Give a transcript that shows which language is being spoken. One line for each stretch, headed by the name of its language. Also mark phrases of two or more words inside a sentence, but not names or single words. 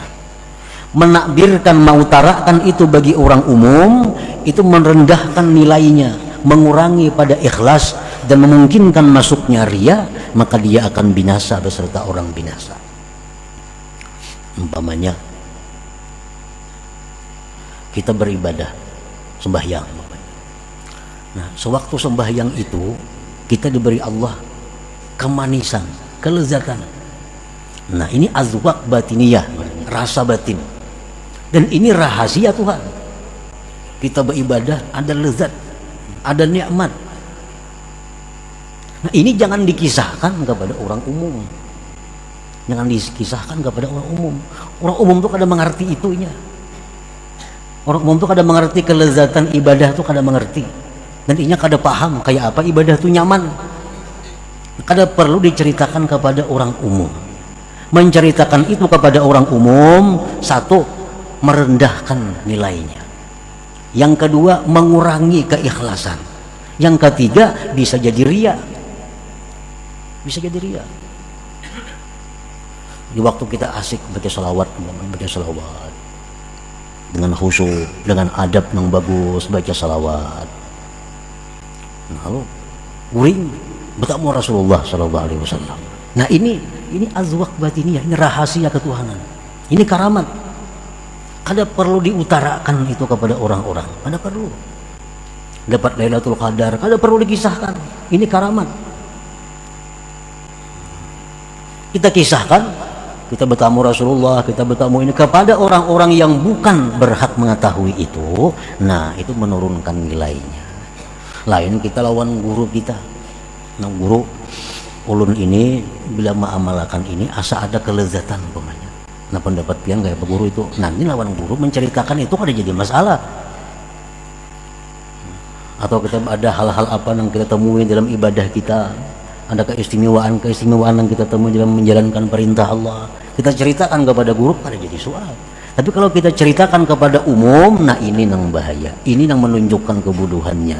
Indonesian: Menakbirkan, mengutarakan itu bagi orang umum itu merendahkan nilainya, mengurangi pada ikhlas dan memungkinkan masuknya riya, maka dia akan binasa beserta orang binasa. Umpamanya kita beribadah sembahyang, nah sewaktu sembahyang itu kita diberi Allah kemanisan, kelezatan. Nah ini
Arabic: azwaq batiniyah,
Indonesian: rasa batin, dan ini rahasia Tuhan. Kita beribadah ada lezat, ada nikmat. Nah ini jangan dikisahkan kepada orang umum, jangan dikisahkan kepada orang umum.
Banjar: Orang umum tuh kada mengerti itunya. Orang umum tuh kada mengerti kelezatan ibadah tuh kada mengerti, dan inya kada paham kayak apa ibadah tuh nyaman. Kada perlu diceritakan kepada orang umum.
Indonesian: Menceritakan itu kepada orang umum, satu, merendahkan nilainya. Yang kedua, mengurangi keikhlasan. Yang ketiga, bisa jadi riya. Bisa jadi riya. Di waktu kita asik baca salawat, dengan khusyuk, dengan adab yang bagus baca salawat, lalu uring bertemu Rasulullah
Arabic: Sallallahu Alaihi Wasallam.
Indonesian: Nah ini
Arabic: azwaq batiniyah,
Indonesian: ini rahasia ketuhanan, ini karamat.
Banjar: Kada perlu diutarakan itu kepada orang-orang, kada perlu. Dapat
Arabic: Lailatul Qadar,
Banjar: kada perlu dikisahkan, ini karamat.
Indonesian: Kita kisahkan, kita bertamu Rasulullah, kita bertamu ini kepada orang-orang yang bukan berhak mengetahui itu.
Banjar: Nah itu menurunkan nilainya. Lain kita lawan guru kita, nah guru ulun ini bila mengamalkan ini asa ada kelezatan umpamanya. Nah pendapat pian kayak guru itu, nanti lawan guru menceritakan itu kada jadi masalah.
Indonesian: Atau kita ada hal-hal apa yang kita temui dalam ibadah kita, ada keistimewaan yang kita temui dalam menjalankan perintah Allah, kita ceritakan kepada guru kada jadi soal. Tapi kalau kita ceritakan kepada umum, nah ini yang bahaya, ini yang menunjukkan kebodohannya.